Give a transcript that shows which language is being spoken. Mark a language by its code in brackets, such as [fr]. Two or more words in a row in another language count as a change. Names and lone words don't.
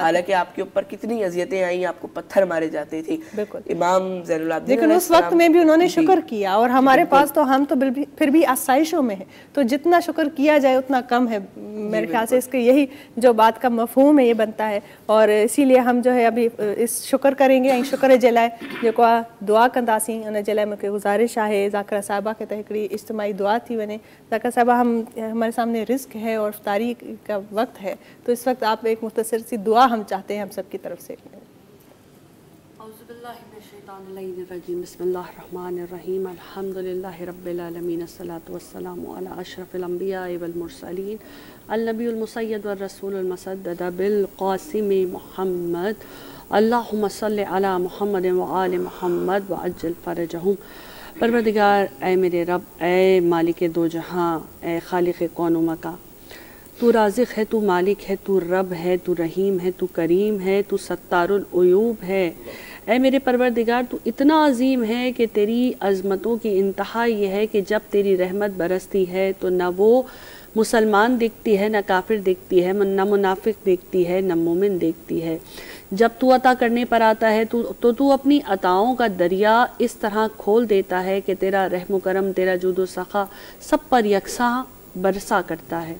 [hi] हालांकि आपके ऊपर कितनी अजियतें आई, आपको पत्थर मारे जाते थे। इमाम ज़ैनुल आबिदीन, लेकिन उस वक्त में भी उन्होंने शुक्र किया। और हमारे पास तो हम तो फिर भी आसाइशों में है, तो जितना शुक्र किया जाए उतना कम है। मेरे ख्याल से इसके यही जो बात का मफहूम है ये बनता है। और इसीलिए हम जो है अभी इस शुक्र करेंगे [sd] ऐं शुक्र जे लाइ जेको आहे दुआ कंदासीं। उन जे लाइ मूंखे गुज़ारिश आहे ज़ाकिरा साहिबा खे त हिकिड़ी इज्तिमाई दुआ थी वञे। ज़ाकिरा साहिबा, [hi] हमारे सामने रिस्क है और इफ्तारी का वक्त है, तो इस वक्त आप एक मुख्तसर सी दुआ हम चाहते हैं हम सब की तरफ से। [ar] بسم الله الرحمن الرحيم، الحمد لله رب العالمين، الصلاة والسلام على أشرف الأنبياء والمرسلين، النبي المسيد ورسول المسدد بالقاسم محمد، اللهم صل على محمد وآل محمد وعجل فرجهم. [hi] परवरदिगार, ऐ मेरे रब, ऐ मालिक दो जहां, ऐ खालिक कौन व मका, तू राज़िक़ है, तू मालिक है, तू रब है, तू रहीम है, तू करीम है, तू [ar] ستار العيوب [hi] है। ऐ मेरे परवरदिगार, तू इतना अजीम है कि तेरी अज़मतों की इंतहा ये है कि जब तेरी रहमत बरसती है तो न वो मुसलमान दिखती है, न काफिर दिखती है, न मुनाफिक दिखती है, न मोमिन दिखती है। जब तू अता करने पर आता है तो तू अपनी अताओं का दरिया इस तरह खोल देता है कि तेरा रहम करम, तेरा जुदो सखा सब पर यकसा बरसा करता है।